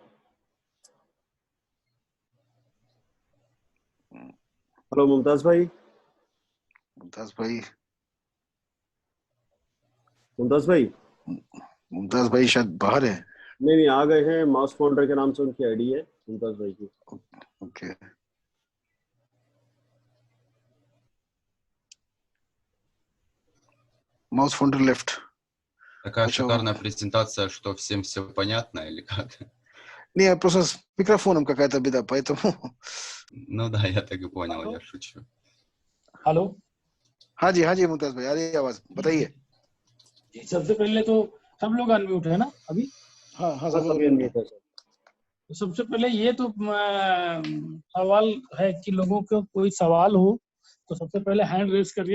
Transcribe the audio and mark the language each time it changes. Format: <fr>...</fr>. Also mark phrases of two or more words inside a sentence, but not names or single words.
<hi>हेलो मुमताज भाई. मुमताज भाई मुमताज भाई मुमताज भाई शायद बाहर है. नहीं आ गए हैं. माउस फाउंडर के नाम से उनकी आईडी है मुमताज भाई की. ओके.</hi> <ru>Маус фондер left. Такая Почему? шикарная презентация, что всем все понятно или как? Не, просто с микрофоном какая-то беда, поэтому... Ну да, я так и понял, я шучу.</ru> <hi>हेलो. हाँ जी मुमताज भाई आ रही है आवाज, बताइए. सबसे पहले तो सब लोग अनम्यूट है ना अभी? हाँ सब सब अनम्यूट है. तो सबसे पहले ये तो सवाल है कि लोगों को कोई सवाल हो तो सबसे पहले</hi> <en>hand raise</en> <hi>करिए.</hi>